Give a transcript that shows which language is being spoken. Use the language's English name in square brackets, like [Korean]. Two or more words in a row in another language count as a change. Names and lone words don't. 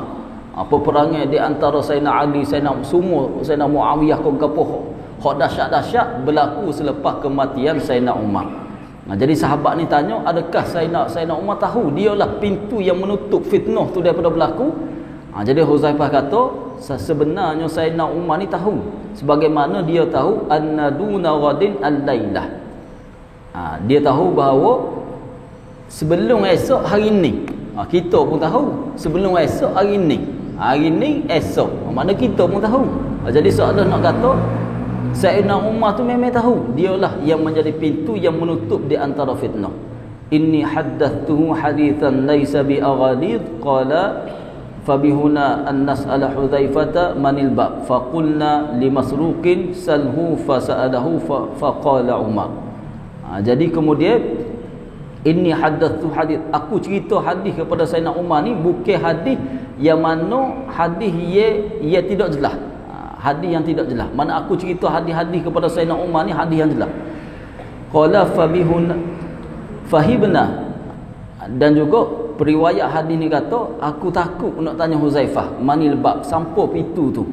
[Malay] Peperangan di antara Sayyidina Ali, Sayyidina Muawiyah ke gapo hak dahsyat-dahsyat berlaku selepas kematian Sayyidina Umar. Jadi sahabat ni tanya, adakah Sayyidina Umar tahu dialah pintu yang menutup fitnah tu daripada berlaku? Jadi Huzaifah kata, sebenarnya Sayyidina Umar ni tahu, sebagaimana dia tahu [Arabic] أن دون غد الليلة. [Malay] Dia tahu bahawa sebelum esok hari ni, kita pun tahu sebelum esok hari ni esok, makna kita pun tahu. Jadi soalan nak kata Sayyidina Umar tu memang tahu dialah yang menjadi pintu yang menutup di antara fitnah. [Arabic] إني حدثته حديثا ليس بالأغاليط قال فهبنا أن نسأل حذيفة من الباب فقلنا لمسروق سله فسأله فقال عمر. [Malay] Jadi kemudian [Arabic] إني حدثت حديث, [Malay] aku cerita hadis kepada Sayyidina Umar ni bukan hadis yang mana hadis ia tidak jelas. Hadis yang tidak jelas. Mana aku cerita hadis-hadis kepada Sayyidina Umar ni hadis yang jelas. [Arabic] قال فهبنا, [Malay] dan juga periwayat hadis ni kata aku takut nak tanya Huzaifah [Arabic] من الباب, [Malay] sampai pintu tu.